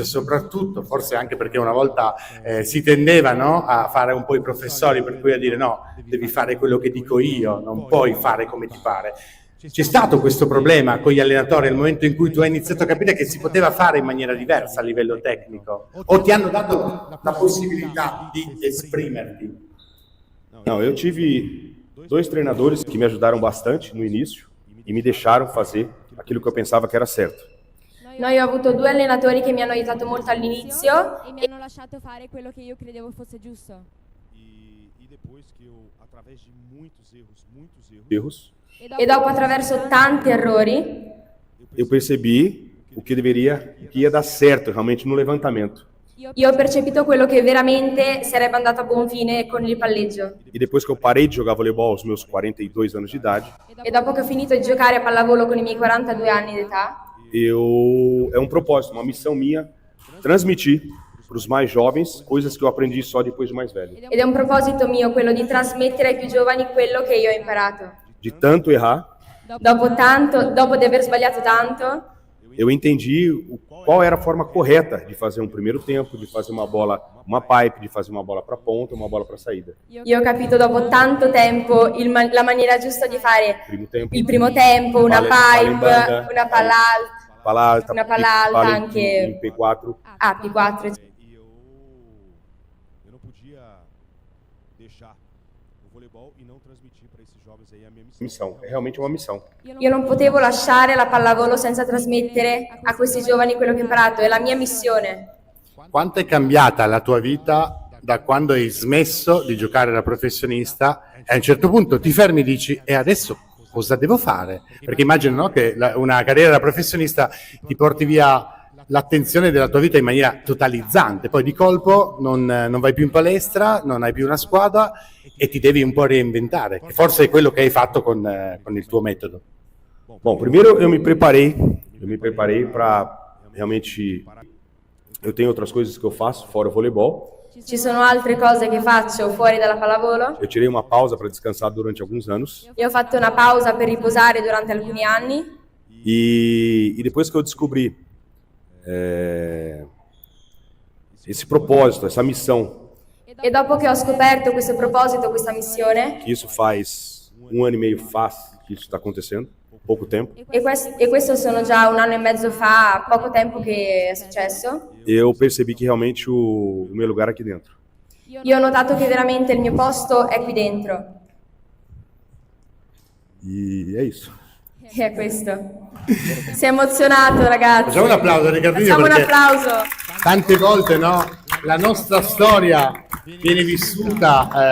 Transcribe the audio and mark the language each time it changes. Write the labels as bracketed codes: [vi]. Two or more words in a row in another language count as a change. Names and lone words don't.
[it] soprattutto, forse anche perché una volta si tendeva, no, a fare un po' i professori, per cui a dire no, devi fare quello che dico io, non puoi fare come ti pare. C'è stato questo problema con gli allenatori nel momento in cui tu hai iniziato a capire che si poteva fare in maniera diversa a livello tecnico? O ti hanno dato la possibilità di esprimerti? [pt] Não, eu tive 2 treinadores que me ajudaram bastante no início e me deixaram fazer aquilo que eu pensava que era certo. [it] Noi ho avuto 2 allenatori che mi hanno aiutato molto all'inizio E mi hanno lasciato fare quello che io credevo fosse giusto. [pt] E depois que eu, através de muitos Erros. [it] e dopo attraverso tanti errori [pt] Eu percebi o que ia dar certo realmente no levantamento. [it] io ho percepito quello che veramente sarebbe andato a buon fine con il palleggio. [pt] E depois que eu parei de jogar voleibol aos meus 42 anos de idade, [it] E dopo che ho finito di giocare a pallavolo con i miei 42 anni d'età, [pt] é um propósito, uma missão minha, transmitir para os mais jovens coisas que eu aprendi só depois de mais velho. [it] ed è un proposito mio quello di trasmettere ai più giovani quello che io ho imparato. [pt] De tanto errar, [it] Dopo di aver sbagliato tanto, [pt] eu entendi qual era a forma correta de fazer um primeiro tempo, de fazer uma bola, uma pipe, de fazer uma bola para ponta, uma bola para saída. [it] Io ho capito dopo tanto tempo la maniera giusta di fare il primo tempo, una pipe, una palla alta, anche [pt] em P4. P4. E eu não podia deixar o voleibol e não transmitir para esses jovens aí a minha missão. É realmente uma missão. [it] Io non potevo lasciare la pallavolo senza trasmettere a questi giovani quello che ho imparato, è la mia missione. Quanto è cambiata la tua vita da quando hai smesso di giocare da professionista e a un certo punto ti fermi e dici e adesso cosa devo fare? Perché immagino, no, che una carriera da professionista ti porti via l'attenzione della tua vita in maniera totalizzante, poi di colpo non vai più in palestra, non hai più una squadra e ti devi un po' reinventare, che forse è quello che hai fatto con il tuo metodo. [pt] Bom, primeiro eu me preparei para realmente, eu tenho outras coisas que eu faço fora o voleibol. [it] Ci sono altre cose che faccio fuori dalla pallavolo. [pt] Eu tirei uma pausa para descansar durante alguns anos. [it] Io ho fatto una pausa per riposare durante alcuni anni. [pt] E depois que eu descobri esse propósito, essa missão, [it] E dopo che ho scoperto questo proposito, questa missione, [pt] que isso faz 1 ano e meio faz que isso está acontecendo, pouco tempo, [it] e questo sono già 1 anno e mezzo fa, poco tempo che è successo, [pt] eu percebi que realmente o meu lugar é aqui dentro. [it] io ho notato che veramente il mio posto è qui dentro. [pt] E é isso. [it] E è questo. Si è emozionato, ragazzi. Facciamo un applauso a Riccardino, Facciamo un perché applauso. tante volte, no, la nostra storia viene vissuta